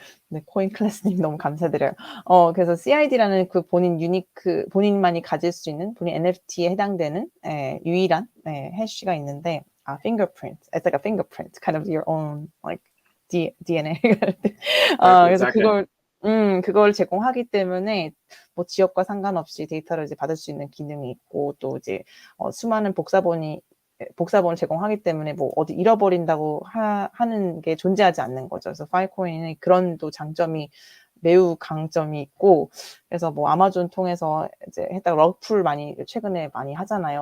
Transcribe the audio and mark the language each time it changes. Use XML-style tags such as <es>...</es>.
<ko>네, 코인 클래스님 너무 감사드려요. 그래서 CID라는 그 본인만이 가질 수 있는 본인 NFT에 해당되는 유일한 해시가 있는데, fingerprint.</ko> <en>It's like a fingerprint, kind of your own like DNA.</en> <ko>그래서</ko> <en>Exactly.</en> <ko>그걸 제공하기 때문에 뭐 지역과 상관없이 데이터를 이제 받을 수 있는 기능이 있고 또 이제 수많은 복사본을 제공하기 때문에 뭐 어디 잃어버린다고 하는 게 존재하지 않는 거죠. 그래서 파일코인은 그런 또 장점이 매우 강점이 있고, 그래서 뭐 아마존 통해서 이제 했다가 러프를 최근에 많이 하잖아요.</ko>